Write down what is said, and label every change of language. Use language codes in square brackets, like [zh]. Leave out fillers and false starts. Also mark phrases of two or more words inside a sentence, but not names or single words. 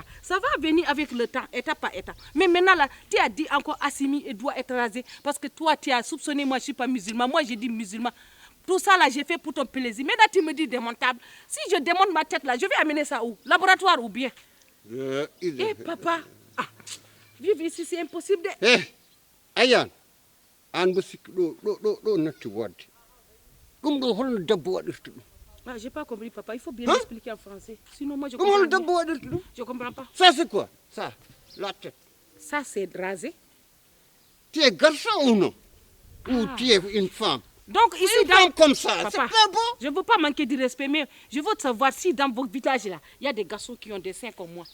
[fr] Ça va venir avec le temps, étape par étape. Mais maintenant là, tu as dit encore Assimi, elle doit être rasée. Parce que toi tu as soupçonné, moi je suis pas musulman. Moi j'ai dit musulman. Tout ça là, j'ai fait pour ton plaisir. Maintenant tu me dis démontable. Si je démonte ma tête là, je vais amener ça où? Laboratoire ou bien? Papa, vivre ici c'est impossible de... [ff] Ayan, an basik do natti wadde. Ɗum ɗo holno debbo waɗirta ɗum? [fr] J'ai pas compris papa, il faut bien expliquer en français. Sinon moi je [ff] Ɗum [fr] comprends [ff] holno [fr] pas. [ff] debbo waɗirta ɗum? [fr] Je comprends pas. Ça c'est quoi? Ça, la tête. Ça c'est rasé. Tu es garçon ou non? Ou tu es une femme? Donc ici Une femme comme ça, papa, c'est pas beau? je veux pas manquer de respect, mais je veux savoir si dans votre village là, il y a des garçons qui ont des seins comme moi.